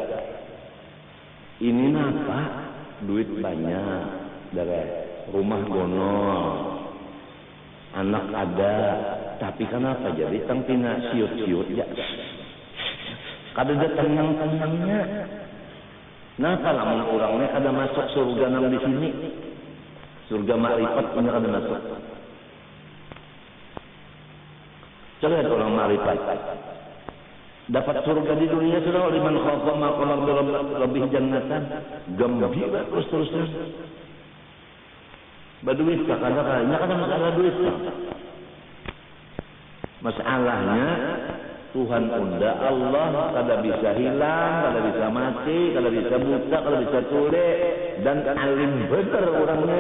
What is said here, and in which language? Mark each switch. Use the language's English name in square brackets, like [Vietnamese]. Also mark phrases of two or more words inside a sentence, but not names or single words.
[Banjar] ini napa duit banyak dari rumah gonol anak ada tapi kenapa jadi tang tina siut-siut ya kada ada tenang-tenangnya. Napa lamun urangnya kada masuk surga nang di sini? Surga makrifat punya kada masuk. Coba lihat orang makrifat. Dapat surga di dunia sudah [Arabic] لمن خاف مقام ربه جنتان. [Banjar] Gembira terus-terusan. Baduit kadang-kadang kada masalah duit. Masalahnya Tuhan unda Allah kada bisa hilang, kada bisa mati, kada bisa buta, kada bisa tule, dan alim bener orangnya.